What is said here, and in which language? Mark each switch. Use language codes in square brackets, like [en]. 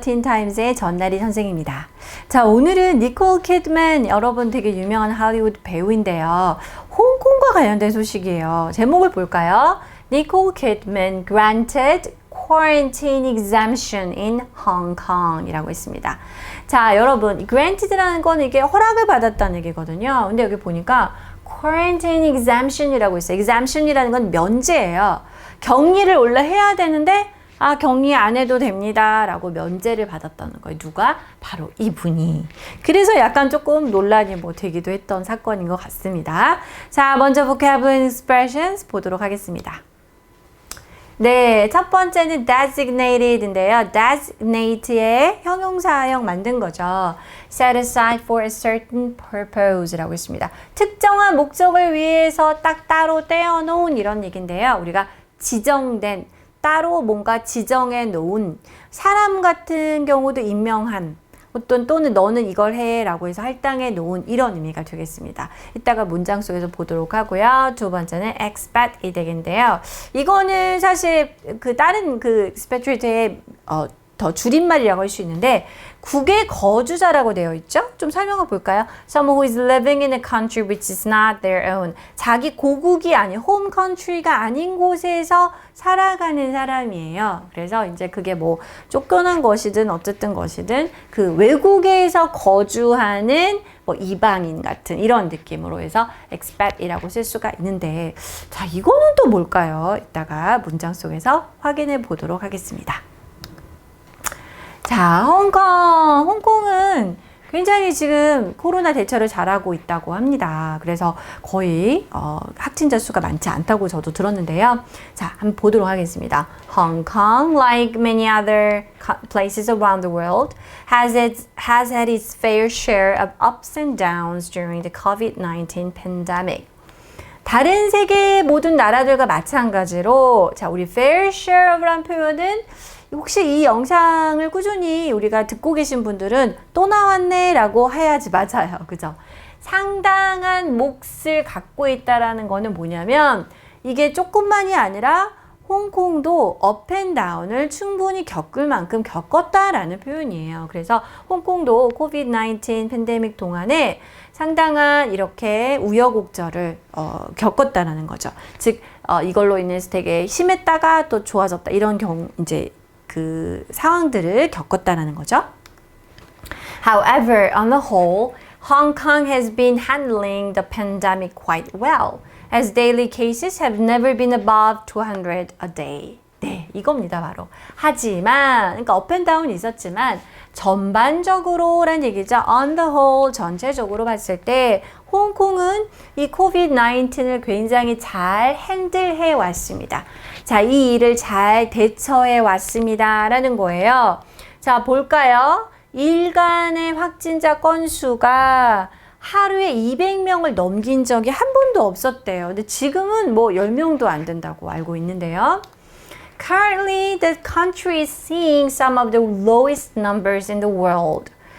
[ko] 틴타임즈의 전나리 선생입니다. 자, 오늘은 니콜 키드맨, 여러분 되게 유명한 할리우드 배우인데요. 홍콩과 관련된 소식이에요. 제목을 볼까요? [en] 니콜 키드맨 granted quarantine exemption in Hong Kong [ko] 이라고 있습니다. 자, 여러분, granted라는 건 이게 허락을 받았다는 얘기거든요. 근데 여기 보니까 quarantine exemption이라고 있어요. exemption이라는 건 면제예요. 격리를 원래 해야 되는데 격리 안 해도 됩니다 라고 면제를 받았다는 거예요. 누가? 바로 이분이. 그래서 약간 조금 논란이 되기도 했던 사건인 것 같습니다. 자, 먼저 [en] vocabulary expressions [ko] 보도록 하겠습니다. 네, 첫 번째는 designated인데요. designate의 형용사형 만든 거죠. [en] set aside for a certain purpose [ko] 라고 있습니다. 특정한 목적을 위해서 딱 따로 떼어놓은 이런 얘기인데요. 우리가 지정된 따로 뭔가 지정해 놓은 사람 같은 경우도 임명한 또는 너는 이걸 해 라고 해서 할당해 놓은 이런 의미가 되겠습니다. 이따가 문장 속에서 보도록 하고요. 두 번째는 expat이 되겠는데요. 이거는 사실 다른 expatriate의 더 줄임말이라고 할 수 있는데 국외 거주자라고 되어 있죠? 좀 설명을 볼까요? [en] Someone who is living in a country which is not their own. [ko] 자기 고국이 아닌 [en] home country [ko] 가 아닌 곳에서 살아가는 사람이에요. 그래서 이제 그게 쫓겨난 것이든 어쨌든 것이든 그 외국에서 거주하는 이방인 같은 이런 느낌으로 해서 expat이라고 쓸 수가 있는데 자, 이거는 또 뭘까요? 이따가 문장 속에서 확인해 보도록 하겠습니다. 자, 홍콩은 굉장히 지금 코로나 대처를 잘하고 있다고 합니다. 그래서 거의 확진자 수가 많지 않다고 저도 들었는데요. 자, 한번 보도록 하겠습니다. [en] Hong Kong, like many other places around the world, has had its fair share of ups and downs during the COVID-19 pandemic. [ko] 다른 세계 모든 나라들과 마찬가지로 자, 우리 [en] fair share of [ko] 라는 표현은 혹시 이 영상을 꾸준히 우리가 듣고 계신 분들은 또 나왔네 라고 해야지 맞아요. 그죠? 상당한 몫을 갖고 있다라는 거는 뭐냐면 이게 조금만이 아니라 홍콩도 업앤다운을 충분히 겪을 만큼 겪었다라는 표현이에요. 그래서 홍콩도 코비드-19 팬데믹 동안에 상당한 이렇게 우여곡절을 겪었다라는 거죠. 즉 이걸로 인해서 되게 심했다가 또 좋아졌다 이런 경우 이제 그 상황들을 겪었다라는 거죠. [en] However, on the whole, Hong Kong has been handling the pandemic quite well, as daily cases have never been above 200 a day. [ko] 네, 이겁니다, 바로. 하지만, 그러니까 업앤다운이 있었지만 전반적으로란 얘기죠. [en] On the whole, [ko] 전체적으로 봤을 때 홍콩은 이 코비드-19을 굉장히 잘 핸들해 왔습니다. 자, 이 일을 잘 대처해 왔습니다. 라는 거예요. 자, 볼까요? 일간의 확진자 건수가 하루에 200명을 넘긴 적이 한 번도 없었대요. 근데 지금은 10명도 안 된다고 알고 있는데요. [en] Currently, the country is seeing some of the lowest numbers in the world.